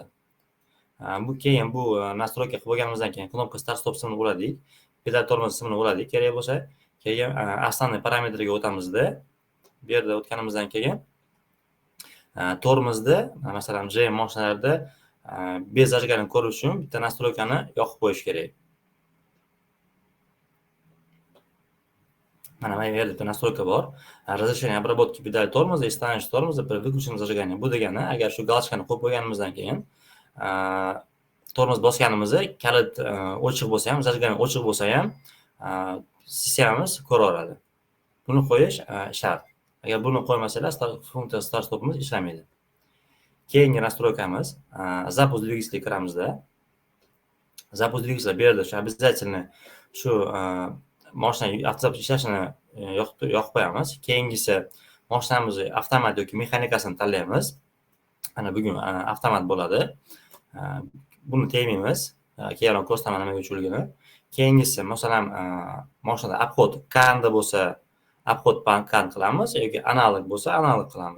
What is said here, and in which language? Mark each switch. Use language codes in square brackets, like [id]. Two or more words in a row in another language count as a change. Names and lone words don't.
[uz] Bu keyin bu настройка qilib bo'lganimizdan keyin knopka start stop simini uladik, pedal tormoz simini uladik, kerak bo'lsa, keyin основной parametrga o'tamizda. Bu yerda o'tganimizdan keyin tormozni masalan GM mashinalarida [ru] без зажиганини [uz] ko'rish uchun bitta настройкani yoqib qo'yish kerak. Mana bu yerda bitta настройка bor. [ru] Разрешение обработки педали тормоза и становище тормоза при выключенном зажигании. [uz] Bu degani, agar shu galочкani qo'yib qo'yganimizdan keyin tormoz bosganimizda kalit o'chiq bo'lsa ham, zajgan o'chiq bo'lsa ham sistemamiz ko'raveradi. Buni qo'yish shart. Agar buni qo'ymasalar, funksiya start stopimiz ishlamaydi. Keyingi настройкamiz [ru] запуск двигателя [uz] kiramizda. [ru] Запуск двигателя [uz] bu yerda shu обязательно shu mashina avtomatik ishlashini yoqib qo'yamiz. Keyingisi mashinamiz avtomat yoki mexanikasini tanlaymiz. Mana bugun avtomat bo'ladi. Buni tegmaymiz. Keyinroq ko'rsataman nimaga uchunligini. Keyingisi masalan mashinada obход kanda bo'lsa, obход kand qilamiz yoki analog bo'lsa, analog qilamiz.